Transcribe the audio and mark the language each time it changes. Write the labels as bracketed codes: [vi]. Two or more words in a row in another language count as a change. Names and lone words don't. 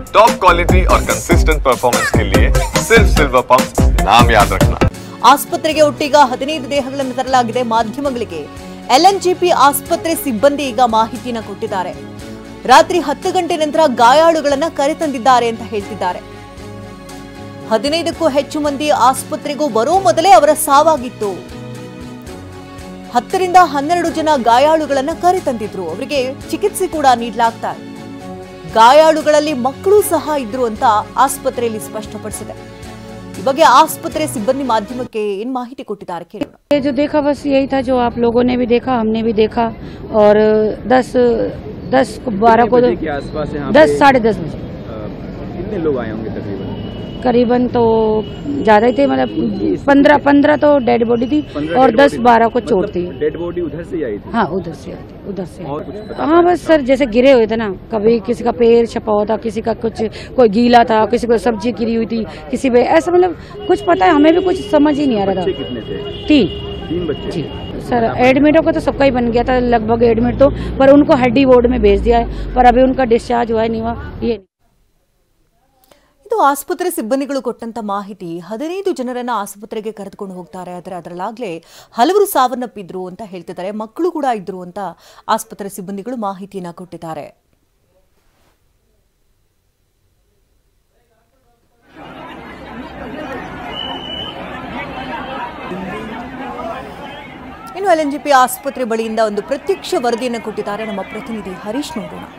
[en] top quality [hi] और [en] consistent performance [hi] के लिए सिर्फ सिल्वर पंप नाम याद रखना। [kn] ಆಸ್ಪತ್ರೆಗೆ ಒಟ್ಟಿಗ 15 ದೇಹಗಳನ್ನು ತರಲಾಗಿದೆ ಮಾಧ್ಯಮಗಳಿಗೆ ಎಲ್ಎನ್ಜಿಪಿ ಆಸ್ಪತ್ರೆ ಸಿಬ್ಬಂದಿ ಈಗ ಮಾಹಿತಿಯನ್ನು ಕೊಟ್ಟಿದ್ದಾರೆ। ರಾತ್ರಿ 10 ಗಂಟೆ ನಂತರ ಗಾಯಾಳುಗಳನ್ನು ಕರೆತಂದಿದ್ದಾರೆ ಅಂತ ಹೇಳ್ತಿದ್ದಾರೆ। 15ಕ್ಕೂ ಹೆಚ್ಚು ಮಂದಿ ಆಸ್ಪತ್ರೆಗೂ ಬರೋ ಮೊದಲೇ ಅವರ ಸಾವಾಗಿತ್ತು। 10 ರಿಂದ 12 ಜನ ಗಾಯಾಳುಗಳನ್ನು ಕರೆತಂದಿದ್ರು, ಅವರಿಗೆ ಚಿಕಿತ್ಸೆ ಕೂಡ ನೀಡಲಾಗ್ತಾ ಇದೆ। ಗಾಯಾಳುಗಳಲ್ಲಿ ಮಕ್ಕಳು ಸಹ ಇದ್ರು ಅಂತ ಆಸ್ಪತ್ರೆಯಲ್ಲಿ ಸ್ಪಷ್ಟಪಡಿಸಿದೆ। ಈ ಬಗ್ಗೆ ಆಸ್ಪತ್ರೆ ಸಿಬ್ಬಂದಿ ಮಾಧ್ಯಮಕ್ಕೆ ಏನು ಮಾಹಿತಿ ಕೊಟ್ಟಿದ್ದಾರೆ ಕೇಳೋಣ। [hi] जो देखा बस यही था जो आप लोगों ने भी देखा, हमने भी देखा। और 10-12 को 10 साढ़े 10 बजे कितने लोग आए होंगे करीबन तो ज्यादा ही थे, मतलब 15 तो [en] dead body [hi] थी और 10-12 को चोट थी। [en] dead body [hi] उधर से आई थी? हाँ उधर से हाँ बस सर जैसे गिरे हुए थे ना, कभी किसी का पैर छपा हुआ था, किसी का कुछ कोई गीला था, किसी को सब्जी गिरी हुई थी, किसी पे ऐसा, मतलब कुछ पता है हमें भी कुछ समझ ही नहीं आ रहा था। कितने थे? 3 बच्चे जी सर। एडमिटों का तो सबका ही बन गया था लगभग एडमिट तो, पर उनको हड्डी वार्ड में भेज दिया है, पर अभी उनका डिस्चार्ज हुआ है नहीं हुआ ये। [kn] ಇದು ಆಸ್ಪತ್ರೆ ಸಿಬ್ಬಂದಿಗಳು ಕೊಟ್ಟಂತ ಮಾಹಿತಿ। 15 ಜನರನ್ನ ಆಸ್ಪತ್ರೆಗೆ ಕರೆದುಕೊಂಡು ಹೋಗ್ತಾರೆ, ಅದರಲ್ಲಾಗಲೇ ಹಲವರು ಸಾವನ್ನಪ್ಪಿದ್ರು ಅಂತ ಹೇಳ್ತಿದ್ದಾರೆ, ಮಕ್ಕಳು ಕೂಡ ಇದ್ರು ಅಂತ ಆಸ್ಪತ್ರೆ ಸಿಬ್ಬಂದಿಗಳು ಮಾಹಿತಿಯನ್ನ ಕೊಟ್ಟಿದ್ದಾರೆ। ಇನ್ನು ಎಲ್ಎನ್ಜಿಪಿ ಆಸ್ಪತ್ರೆ ಬಳಿಯಿಂದ ಒಂದು ಪ್ರತ್ಯಕ್ಷ ವರದಿಯನ್ನು ಕೊಟ್ಟಿದ್ದಾರೆ ನಮ್ಮ ಪ್ರತಿನಿಧಿ ಹರೀಶ್ ನೋಡೋಣ।